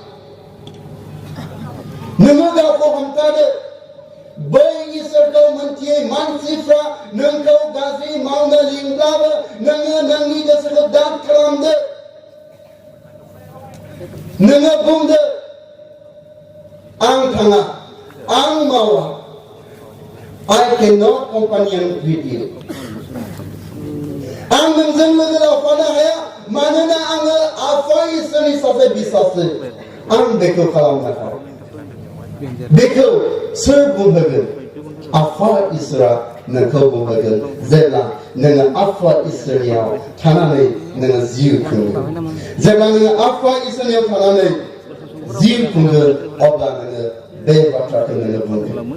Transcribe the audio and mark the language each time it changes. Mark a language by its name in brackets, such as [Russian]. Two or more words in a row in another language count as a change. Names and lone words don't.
[Bodo] नोङो गावखौ हमथादो बै इसोरखौ मोनथियै मानसिफ्रा नोंखौ गाज्रि मावनो लिंब्लाबो नोङो नोंनि गोसोखौ दाद खालामदो नोङो बुंदो आं थाङा आं मावा [English] I cannot companion with you [Bodo] आं नोंजों लोगो लाफानो हाया मानोना आङो आफा इसोरनि सासे बिसासो आं बेखौ खालामनो हाया बेखौ सोर बुंहोगोन आफा इसोरा नोंखौ बुंहोगोन जेब्ला नोङो आफा इसोरनियाव थानानै नोङो जिउ खुंगोन जेब्ला नोङो आफा इसोरनियाव थानानै जिउ खुंगोन अब्ला नोङो बे बाथ्राखौ नोङो बुंगोन